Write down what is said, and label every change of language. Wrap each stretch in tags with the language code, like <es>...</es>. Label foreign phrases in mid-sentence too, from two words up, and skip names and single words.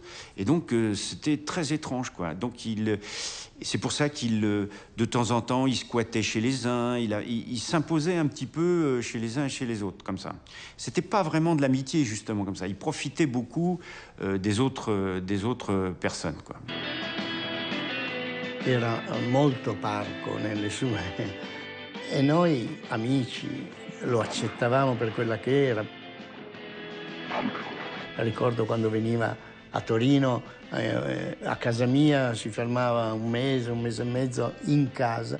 <fr>Et donc, c'était très étrange, quoi. Donc, c'est pour ça qu'il, de temps en temps, il squattait chez les uns, il s'imposait un petit peu chez les uns et chez les autres, comme ça. C'était pas vraiment de l'amitié, justement, comme ça. Il profitait beaucoup des autres personnes, quoi.</fr> <it>Era molto parco nelle sue, e noi amici lo accettavamo per quella che era. Ricordo quando veniva a Torino, a casa mia, si fermava un mese e mezzo in casa.</it>